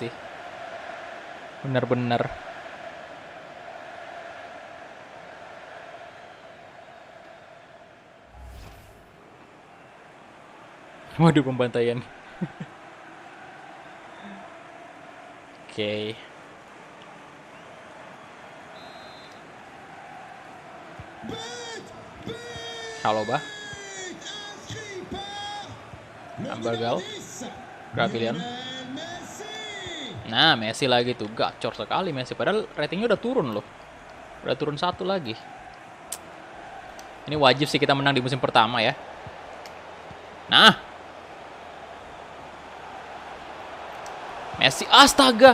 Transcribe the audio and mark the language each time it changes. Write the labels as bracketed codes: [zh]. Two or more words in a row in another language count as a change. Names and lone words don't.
[id] Bener-bener. Waduh, pembantaian. Oke. Halo, Bah. [fr] Inscrit par le Ambergal. numéro 10, Gravilian. Lionel Messi. [id] Nah, Messi lagi tuh. Gacor sekali Messi. Padahal ratingnya udah turun loh. Udah turun 1 lagi. Ini wajib sih kita menang di musim pertama ya. Nah. Messi. Astaga.